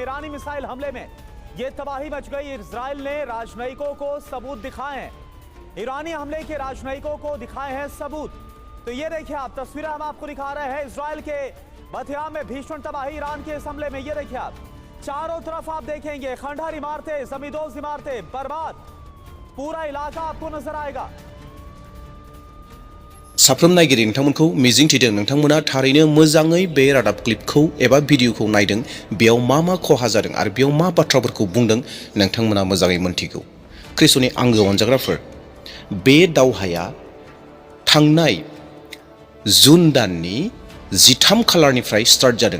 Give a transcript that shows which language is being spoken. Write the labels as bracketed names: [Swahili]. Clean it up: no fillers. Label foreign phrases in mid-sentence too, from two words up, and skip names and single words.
[Hindi] ईरानी मिसाइल हमले में ये तबाही मच गई। इजराइल ने राजनयिकों को सबूत दिखाए हैं, ईरानी हमले के राजनयिकों को दिखाए हैं सबूत। तो ये देखिए आप, तस्वीरें हम आपको दिखा रहे हैं इजराइल के बतयाम में भीषण तबाही ईरान के इस हमले में। ये देखिए आप, चारों तरफ आप देखेंगे खंडहर इमारतें, जमींदोज इमारतें बर्बाद, पूरा इलाका आपको नजर आएगा। [Bodo] साफ्रोम नायगिरि नोंथांमोनखौ मिजिंथिदों नोंथांमोना थारैनो मोजाङै बे रादाब क्लिपखौ एबा भिडिअखौ नायदों, बेयाव मा खहा जादों आरो बेयाव मा बाथ्राफोरखौ बुंदों नोंथांमोना मोजाङै मोनथिगौ। ख्रिस्ट'नि आंगो अनजाग्राफोर, बे दावहाया थांनाय जुन दाननि 13 खालारनिफ्राय स्टार्ट जादों।